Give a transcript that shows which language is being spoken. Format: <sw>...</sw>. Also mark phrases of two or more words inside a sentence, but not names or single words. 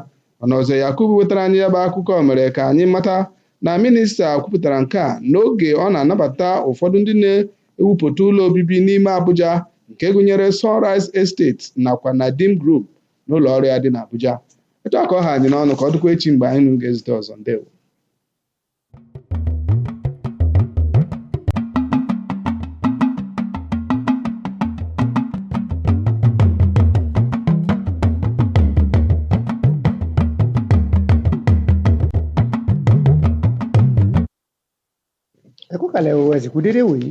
<ig>Ọnọzọ Yakubu wetara anyị ya bụ akụkọ mere ka anyị mata na minista kwupụtara nke a n'oge ọ na-anabata ụfọdụ ndị na-ewupụta ụlọ obibi n'ime Abuja nke gụnyere Sunrise Estate nakwa Nadim Group n'ụlọ ọrụ ya dị n'Abuja. Etu aka ọ ha anyị n'ọnụ ka ọ dịkwa echi mgbe anyị ga-ezute ọzọ. Ndewo.</ig> <yo>Ẹ kú kalẹ̀ o, ẹ sì kú dédé wòyí.</yo>